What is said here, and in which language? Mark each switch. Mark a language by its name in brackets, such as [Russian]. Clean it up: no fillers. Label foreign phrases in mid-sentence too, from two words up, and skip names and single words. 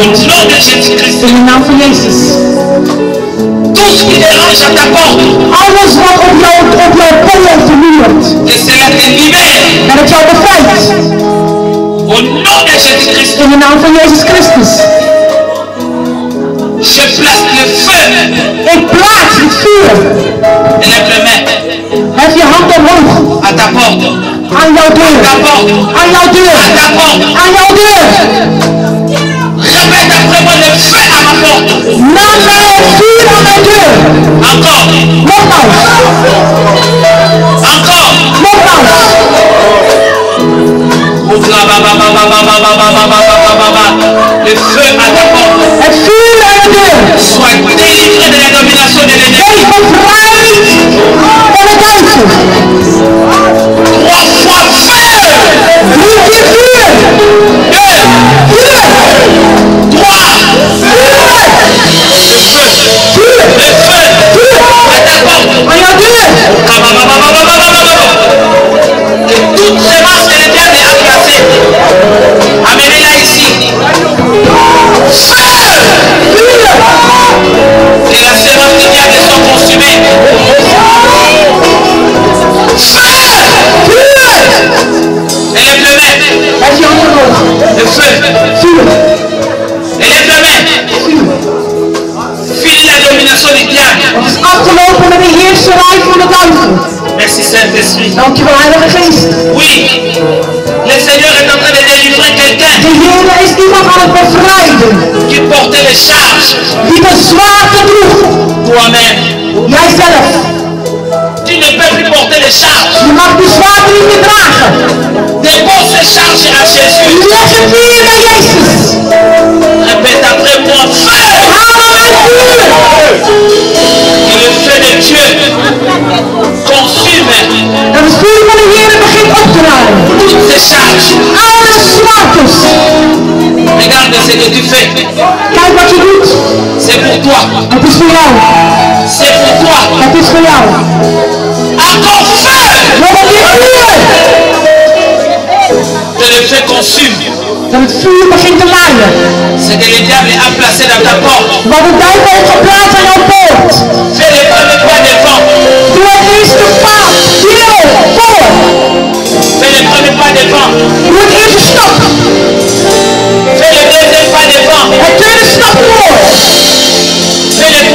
[French] Au nom de Jésus-Christ. [Dutch] in de naam van Jezus. [French] Tout ce qui dérange à ta porte, [Dutch] Alles wat op jouw polen vernieuwt, [French] que cela te libère. [Dutch] dat het jou bevrijdt. [French] Au nom de Jésus-Christ, [Dutch] In de naam van Jezus Christus. [French] je place le feu. [Dutch] Ik plaats het vuur. [French] Élève le main [Dutch] Hef je hand omhoog. [French] à ta porte. [Dutch] Aan jouw deur. [French] Ta porte. [Dutch] Aan jouw deur. [French] À ta porte. [Dutch] Aan jouw deur. [French] Répète après moi le feu à ma porte. [Dutch] Naam mij het vuur aan mijn deur. [French] Encore. [Dutch] Nogmaals. [French] Encore. [Dutch] Nogmaals. [French] Le feu à ta porte. [Dutch] Het vuur aan je deur. [French] Sois délivré de la domination de l'ennemi. [Dutch] Wees bevrijd van de duivel. [French] 3 fois feu. [Dutch] 3 keer vuur. [French] 2, [Dutch] Vuur. [French] 3. [Dutch] Vuur. [French] Le feu à ta porte. [Dutch] Aan jouw deur. [French] Et toute semence que le diable a placée, amenez-la ici. Feu! Que la semence du diable soit consumée. Feu! Élève le main. [Dutch] Hef je hand omhoog. [French] Le feu. [Dutch] Vuur. [French] Élève le main. File la domination du diable. [Dutch] Het is afgelopen met de heerserij van de duivel. [French] Merci Saint-Esprit. [Dutch] Dankjewel, Heilige Geest. [French] Oui, le Seigneur est en train de délivrer quelqu'un [Dutch] De Heer is iemand aan het bevrijden. [French] qui portait les charges. [Dutch] Die de zwaarte droeg. [French] Toi-même, [Dutch] Jijzelf. [French] tu ne peux plus porter les charges. [Dutch] Je mag die zwaarte niet meer dragen. [French] Dépose ces charges à Jésus. [Dutch] Leg het neer bij Jezus. [French] Répète après moi, feu! [Dutch] Haal het vuur. [French] Et le feu de Dieu consume [Dutch] En het vuur van de Heer begint op te ruimen. [French] toutes ces charges. [Dutch] Alle zwaartes. [French] Regarde ce que tu fais. [Dutch] Kijk wat je doet. [French] C'est pour toi. [Dutch] Het is voor jou. [French] C'est pour toi. [Dutch] Het is voor jou. [French] Encore feu! [Dutch] Nog een keer vuur. [French] Que le feu consume [Dutch] Dat het vuur begint te laaien. [French] ce que le diable a placé dans ta porte. [Dutch] Wat de duivel heeft geplaatst aan jouw poort. [French] Fais le premier pas devant. [Dutch] Doe het eerste paal. Deel. Voor. [French] Fais le premier pas devant. [Dutch] Doe het eerste stap. [French] Fais le deuxième pas devant. [Dutch] Het tweede stap voor. [French] Fais